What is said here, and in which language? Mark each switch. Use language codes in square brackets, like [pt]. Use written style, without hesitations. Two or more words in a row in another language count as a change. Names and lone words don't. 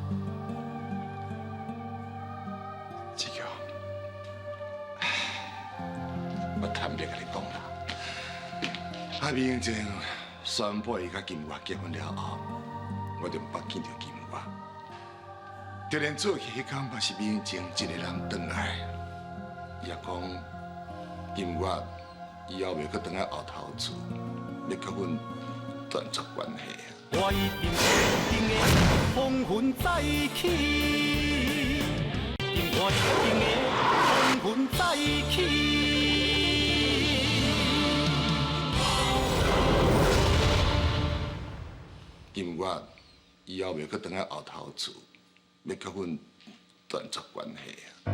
[nan] 志强，我坦白甲你讲啦，阿明正宣布伊甲金华结婚了后，我就捌见到金华。就连做客迄天，嘛是明正一个人转来，伊也讲金华。以后袂阁倒来后头厝，要甲阮断绝关系啊！我一定会的风云再起，我一定会风云再起。今我以后袂搁倒来后头厝，要甲阮断绝关系啊！